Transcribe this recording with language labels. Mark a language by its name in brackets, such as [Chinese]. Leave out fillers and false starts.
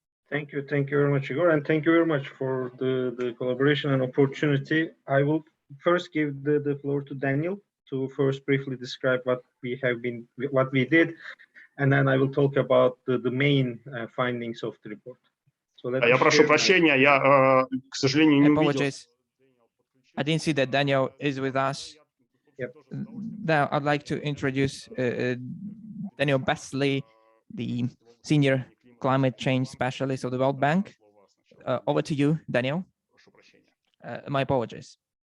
[English] Thank you very much, Igor, and thank you very much for the collaboration and opportunity. I will first give the floor to Daniel to first briefly describe what we did, and then I will talk about the main findings of the report. So [Russian] Я прошу прощения, я, к сожалению, не увидел. [English] I didn't see that Daniel is with us. Yep. Now I'd like to introduce Daniel Besley, the senior climate change specialist of the World Bank. Over to you, Daniel. My apologies.